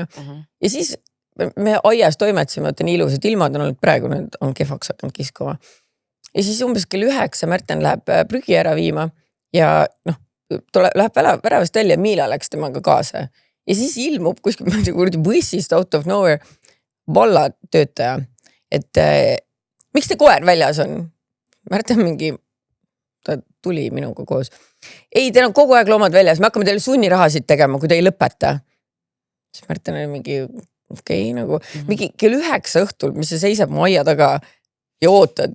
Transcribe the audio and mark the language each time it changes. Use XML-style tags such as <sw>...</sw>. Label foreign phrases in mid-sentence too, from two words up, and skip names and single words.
<et>Ja siis me aias toimetsime, et nii ilusad ilmad on olnud praegu, need on kehvaks hakanud kiskuma. Ja siis umbes kell 9 Märten läheb prügi ära viima ja läheb väravast välja, Miila läks temaga kaasa. Ja siis ilmub kuskil bussist</et> <en>out of nowhere</en> <et>valla töötaja, et miks te koer väljas on? Märten mingi ta tuli minuga koos. Ei, teil on kogu aeg loomad väljas, me hakkame teile sunnirahasid tegema, kui te ei lõpeta. Siis Märten oli mingi, okei, nagu mingi kell 9 õhtul, mis see seisab mu aia taga ja ootad.</et>